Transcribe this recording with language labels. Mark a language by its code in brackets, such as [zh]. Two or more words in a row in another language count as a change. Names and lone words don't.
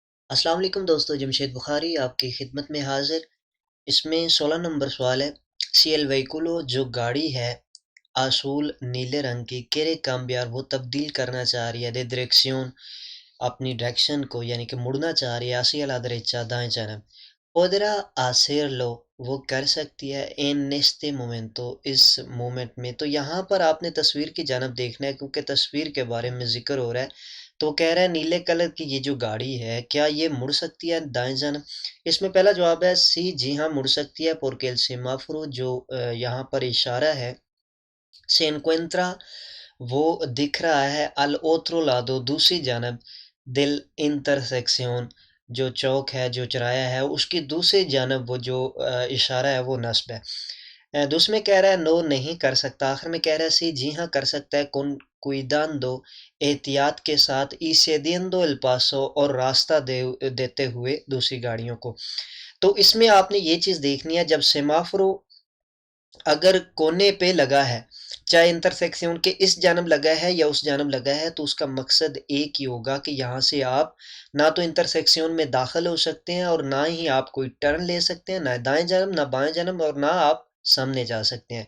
[ur] السلام علیکم دوستوں، جمشید بخاری آپ کی خدمت میں حاضر. اس میں 16 نمبر سوال ہے. [es] Si el vehículo [ur] جو گاڑی ہے azul نیلے رنگ کی [es] quiere cambiar [ur] وہ تبدیل کرنا چاہ رہی ہے [es] de dirección [ur] اپنی ڈائریکشن کو یعنی کہ مڑنا چاہ رہی ہے [es] hacia la derecha [ur] دائیں جانب. [es] podrá hacerlo [ur] وہ کر سکتی ہے [es] en este momento [ur] اس مومنٹ میں. تو یہاں پر آپ نے تصویر کی جانب دیکھنا ہے کیونکہ تصویر کے بارے میں ذکر ہو رہا ہے. تو کہہ رہا ہے نیلے کلر کی یہ جو گاڑی ہے کیا یہ مڑ سکتی ہے دائیں جانب. اس میں پہلا جواب ہے سی، جی ہاں مڑ سکتی ہے. [es] porque el semáforo [ur] جو یہاں پر اشارہ ہے [es] se encuentra [ur] وہ دکھ رہا ہے [es] al otro lado [ur] دوسری جانب [es] del intersection [ur] جو چوک ہے جو چوراہا ہے اس کی دوسری جانب وہ جو اشارہ ہے وہ نصب ہے. دوسرے میں کہہ رہا ہے نو نہیں کر سکتا۔ آخر میں کہہ رہا ہے سی، جی ہاں کر سکتا ہے. [es] con cuidando [ur] احتیاط کے ساتھ [es] y cediendo el paso [ur] اور راستہ دیتے ہوئے دوسری گاڑیوں کو. تو اس میں آپ نے یہ چیز دیکھنی ہے، جب سیمافورو اگر کونے پہ لگا ہے، چاہے انٹرسیکشن کے اس جانب لگا ہے یا اس جانب لگا ہے، تو اس کا مقصد ایک ہی ہوگا کہ یہاں سے آپ نہ تو انٹرسیکشن میں داخل ہو سکتے ہیں اور نہ ہی آپ کوئی ٹرن لے سکتے ہیں، نہ دائیں جانب نہ بائیں جانب اور نہ آپ سامنے جا سکتے ہیں.